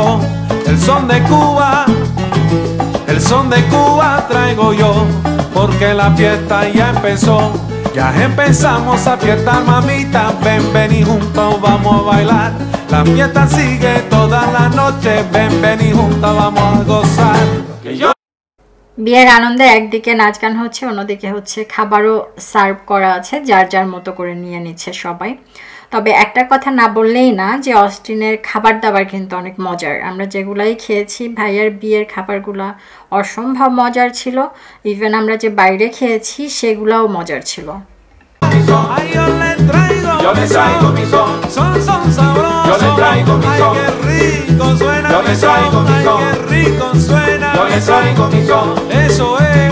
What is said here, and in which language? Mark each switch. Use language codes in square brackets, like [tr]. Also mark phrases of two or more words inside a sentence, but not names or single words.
[es] El son de Cuba, el son de Cuba traigo yo, porque la fiesta ya empezó. Ya empezamos a fiestar, mamita, ven, ven y juntos vamos a bailar. La fiesta sigue toda la noche, ven, ven y juntos vamos a gozar. [bn] বিয়ের আনন্দে একদিকে নাচ গান হচ্ছে, অন্যদিকে হচ্ছে খাবারও সার্ভ করা আছে, যার যার মতো করে নিয়ে নিচ্ছে সবাই। তবে একটা কথা না বললেই না যে অস্টিনের খাবার দাবার কিন্তু অনেক মজার। আমরা যেগুলাই খেয়েছি, ভাইয়ার বিয়ের খাবারগুলা অসম্ভব মজার ছিল, ইভেন আমরা যে বাইরে খেয়েছি সেগুলাও মজার ছিল। [es] Ay, yo le traigo mi son, son sabrosos. Yo le traigo mi son, ay, qué rico suena. Yo le traigo mi son, ay, qué rico suena. Yo le traigo mi son, eso es.